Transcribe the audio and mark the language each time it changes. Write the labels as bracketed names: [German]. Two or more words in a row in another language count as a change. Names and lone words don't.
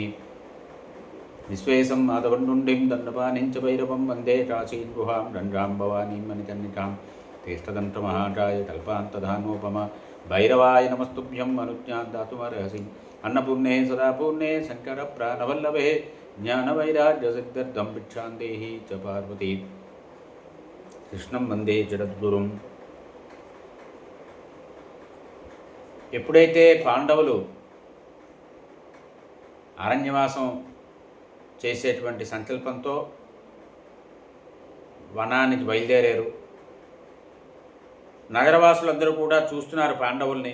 [Sanskrit] विश्वेशं माधवन्नुण्डिं दण्डपाणिं च भैरवं वन्दे काशीं गुहां गङ्गां भवानीं मणिकर्णिकां। तीर्थदन्तमहाकाय कल्पान्तधानोपमा भैरवाय नमस्तुभ्यं अनुज्ञां दातुमर्हसि। अन्नपूर्णे सदा पूर्णे शङ्करप्राणवल्लभे ज्ञानवैराग्यसिद्ध्यर्थं भिक्षां देहि च पार्वती। కృష్ణం వందే జగద్గురుం. [Telugu] ఎప్పుడైతే పాండవులు అరణ్యవాసం చేసేటువంటి సంకల్పంతో వనానికి బయలుదేరారు, నగరవాసులందరూ కూడా చూస్తున్నారు పాండవుల్ని.